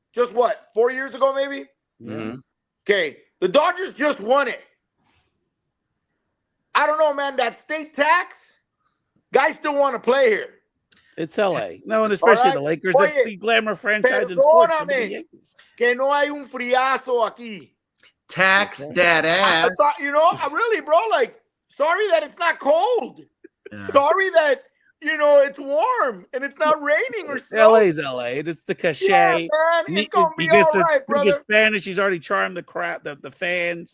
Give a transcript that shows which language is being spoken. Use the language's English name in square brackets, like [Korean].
[English] Just what, 4 years ago, maybe? Mm-hmm. Okay. The Dodgers just won it. I don't know, man. That state tax, guys still want to play here. It's LA. No, and especially the Lakers. That's the glamour franchise in sports. [Spanish] Que no hay un friazo aquí. [English] Tax that ass. You know, really, bro, like, sorry that it's not cold. Yeah. Sorry that, you know, it's warm and it's not raining or something. LA's LA. It's the cachet. Yeah, man, it's going to be all right, brother. He gets Spanish. He's already charmed the fans.